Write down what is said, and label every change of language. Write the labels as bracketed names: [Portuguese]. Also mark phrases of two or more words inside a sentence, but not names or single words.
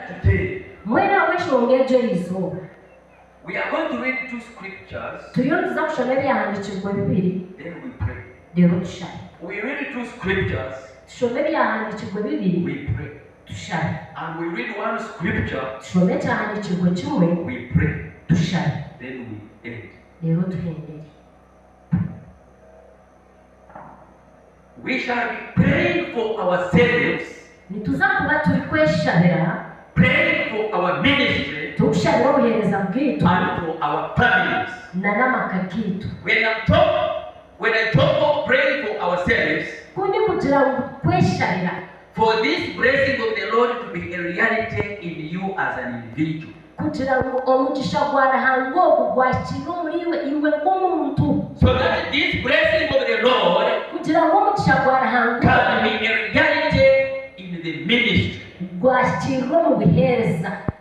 [English] today, [Nyankole] mwena w'eshongejo izo [English] we are going to read 2 scriptures. [Nyankole] tuyonza kusoma ebyahandikirwa bibiri [English] Then we pray. [Nyankole] rero tushabe. [English] We read 2 scriptures. [Nyankole] Tushome ebyahandikirwa bibiri [English] We pray. [Nyankole] tushabe. [English] And we read 1 scripture. [Nyankole] Tushome ekyahandikirwa kimwe [English] We pray. [Nyankole] tushabe. [English] Then we end. [Nyankole] Rero tuhendere. [English] We shall be praying for ourselves, [Nyankole] Nituza kuba turi kweshabira [English] praying for our ministry, [Nyankole] tukushabira obuhereza bwitu [English] and for our families. [Nyankole] na n'amaka gitu. [English] When I talk of praying for ourselves, [Nyankole] Kundi kugira ngo kweshabira [English] for this blessing of the Lord to be a reality in you as an individual. [Nyankole] kugira ngo omugisha gwa Ruhanga ogwo gwakire muri iwe nk'omuntu. [English] So that this blessing of the Lord [Nyankole] Kugira ngo omugisha gwa Ruhanga [English] can be a reality in the ministry. [Nyankole] gwakirwe mu bihereza.